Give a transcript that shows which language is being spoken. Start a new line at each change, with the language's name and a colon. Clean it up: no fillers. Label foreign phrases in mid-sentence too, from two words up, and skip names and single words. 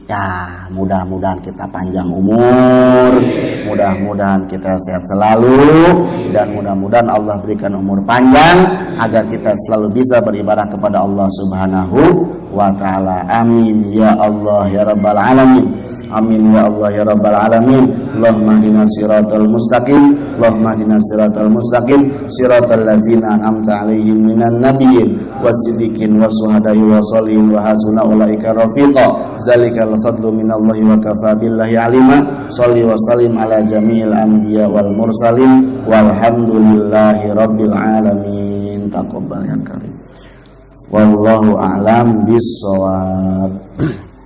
Indonesian: Ya, mudah-mudahan kita panjang umur, mudah-mudahan kita sehat selalu, dan mudah-mudahan Allah berikan umur panjang agar kita selalu bisa beribadah kepada Allah
Arabic: سبحانه وتعالى. آمين يا الله يا رب العالمين. آمين يا الله يا رب العالمين. اللهم اهدنا الصراط المستقيم، اللهم اهدنا الصراط المستقيم، صراط الذين أنعمت عليهم من النبيين والصديقين والشهداء والصالحين وحسن أولئك رفيقا. ذلك الفضل من الله وكفى بالله عليما. صل وسلم على جميع الأنبياء والمرسلين والحمد لله رب العالمين. تقبل يا كريم. والله أعلم بالصواب.